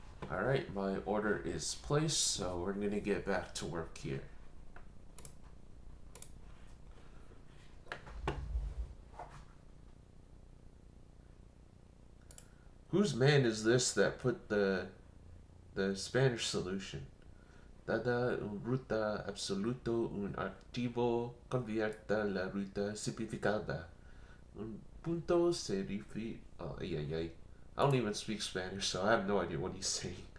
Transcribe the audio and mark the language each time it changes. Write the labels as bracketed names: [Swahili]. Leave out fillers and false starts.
[English] Alright, my order is placed, so we're gonna get back to work here. Whose man is this that put the Spanish solution? [Spanish] Dada un ruta absoluto un archivo convierta la ruta simplificada. Un punto se refiere. Oh, ay, ay, ay. [English] I don't even speak Spanish, so I have no idea what he's saying.